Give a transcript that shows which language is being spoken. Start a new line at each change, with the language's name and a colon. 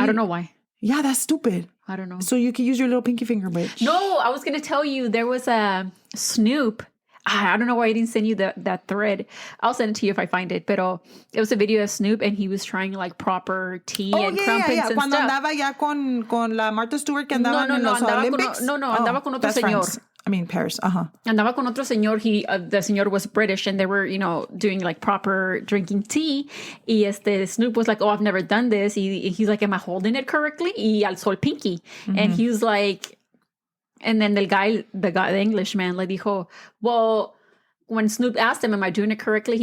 English: I don't know why. Yeah, that's stupid. I don't know. So you can use your little pinky finger, bitch. No, I was going to tell you there was a Snoop. I don't know why I didn't send you that thread. I'll send it to you if I find it. But it was a video of Snoop and he was trying like proper tea and crumpets and
Spanish: Cuando
English: stuff.
Spanish: andaba ya con la Martha Stewart que andaban en los Olympics. Andaba con otro señor.
English: France. I mean, Paris.
Spanish: Andaba con otro señor.
English: The señor was British and they were, doing like proper drinking tea. Y Snoop was like, oh, I've never done this. He's like, am I holding it correctly?
Spanish: Y alzó el pinky.
English: Mm-hmm. And he was like, and then the Englishman
Spanish: le dijo,
English: well, when Snoop asked him, am I doing it correctly?